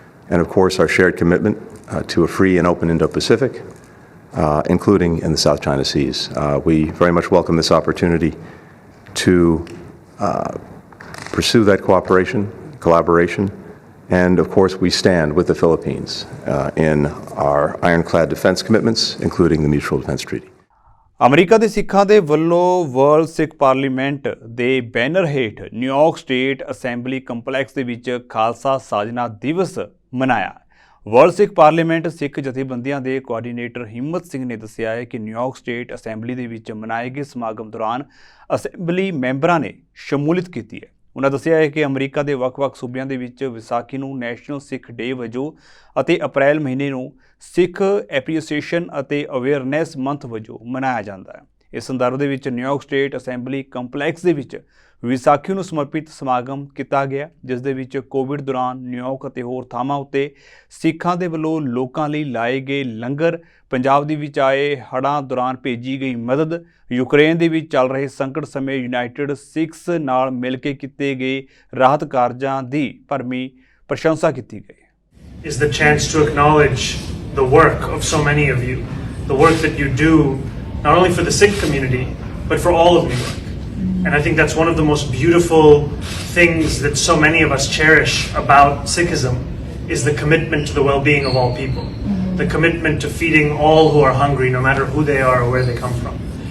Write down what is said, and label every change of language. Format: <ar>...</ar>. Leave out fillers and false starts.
<en>And of course, our shared commitment to a free and open Indo-Pacific, including in the South China Seas. We very much welcome this opportunity to pursue that cooperation, collaboration, and of course, we stand with the Philippines in our ironclad defense commitments, including the Mutual Defense Treaty.</en> <pa>America ਦੇ ਸਿੱਖਾਂ ਦੇ ਵੱਲੋਂ world ਸਿੱਖ parliament ਦੇ banner ਹੇਠ New York state assembly complex ਦੇ ਵਿੱਚ ਖਾਲਸਾ ਸਾਜਨਾ ਦਿਵਸ ਮਨਾਇਆ। ਵਰਲਡ ਸਿੱਖ ਪਾਰਲੀਮੈਂਟ ਸਿੱਖ ਜਥੇਬੰਦੀਆਂ ਦੇ ਕੋਆਰਡੀਨੇਟਰ ਹਿੰਮਤ ਸਿੰਘ ਨੇ ਦੱਸਿਆ ਹੈ ਕਿ ਨਿਊਯਾਰਕ ਸਟੇਟ ਅਸੈਂਬਲੀ ਦੇ ਵਿੱਚ ਮਨਾਏ ਗਏ ਸਮਾਗਮ ਦੌਰਾਨ ਅਸੈਂਬਲੀ ਮੈਂਬਰਾਂ ਨੇ ਸ਼ਮੂਲੀਅਤ ਕੀਤੀ ਹੈ। ਉਹਨਾਂ ਦੱਸਿਆ ਹੈ ਕਿ ਅਮਰੀਕਾ ਦੇ ਵੱਖ-ਵੱਖ ਸੂਬਿਆਂ ਦੇ ਵਿੱਚ ਵਿਸਾਖੀ ਨੂੰ ਨੈਸ਼ਨਲ ਸਿੱਖ ਡੇ ਵਜੋਂ ਅਤੇ ਅਪ੍ਰੈਲ ਮਹੀਨੇ ਨੂੰ ਸਿੱਖ ਐਪਰੀਸੀਏਸ਼ਨ ਅਤੇ ਅਵੇਅਰਨੈਸ ਮੰਥ ਵਜੋਂ ਮਨਾਇਆ ਜਾਂਦਾ ਹੈ। ਇਸ ਸੰਦਰਭ ਦੇ ਵਿੱਚ ਨਿਊਯਾਰਕ ਸਟੇਟ ਅਸੈਂਬਲੀ ਕੰਪਲੈਕਸ ਦੇ ਵਿੱਚ ਵਿਸਾਖੀ ਨੂੰ ਸਮਰਪਿਤ ਸਮਾਗਮ ਕੀਤਾ ਗਿਆ, ਜਿਸ ਦੇ ਵਿੱਚ ਕੋਵਿਡ ਦੌਰਾਨ ਨਿਊਯਾਰਕ ਅਤੇ ਹੋਰ ਥਾਵਾਂ ਉੱਤੇ ਸਿੱਖਾਂ ਦੇ ਵੱਲੋਂ ਲੋਕਾਂ ਲਈ ਲਾਏ ਗਏ ਲੰਗਰ, ਪੰਜਾਬ ਦੇ ਵਿੱਚ ਆਏ ਹੜ੍ਹਾਂ ਦੌਰਾਨ ਭੇਜੀ ਗਈ ਮਦਦ, ਯੂਕਰੇਨ ਦੇ ਵਿੱਚ ਚੱਲ ਰਹੇ ਸੰਕਟ ਸਮੇਂ ਯੂਨਾਈਟਿਡ ਸਿੱਖਸ ਨਾਲ ਮਿਲ ਕੇ ਕੀਤੇ ਗਏ ਰਾਹਤ ਕਾਰਜਾਂ ਦੀ ਭਰਵੀਂ ਪ੍ਰਸ਼ੰਸਾ ਕੀਤੀ ਗਈ।</pa> <en>Is the chance to acknowledge the work of so many of you, the work that you do not only for the Sikh community but for all of New York. And I think that's one of the most beautiful things that so many of us cherish about Sikhism is the commitment to the well-being of all people, the commitment to feeding all who are hungry, no matter who they are or where they come from.</en>